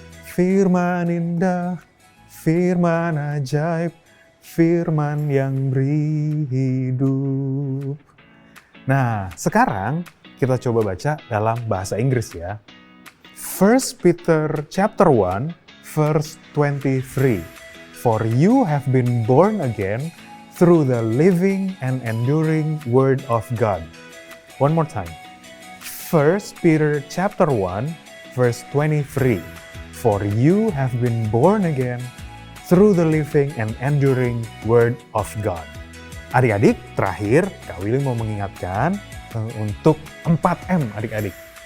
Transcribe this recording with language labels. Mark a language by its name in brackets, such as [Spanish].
[Indonesian] Firman indah, firman ajaib, firman yang beri hidup. Nah, sekarang kita coba baca dalam bahasa Inggris ya. [English] 1 Peter chapter 1 verse 23. For you have been born again through the living and enduring word of God. One more time. 1 Peter chapter 1 verse 23. For you have been born again through the living and enduring word of God. [Indonesian] Adik-adik, terakhir Kak Willy mau mengingatkan untuk 4M adik-adik.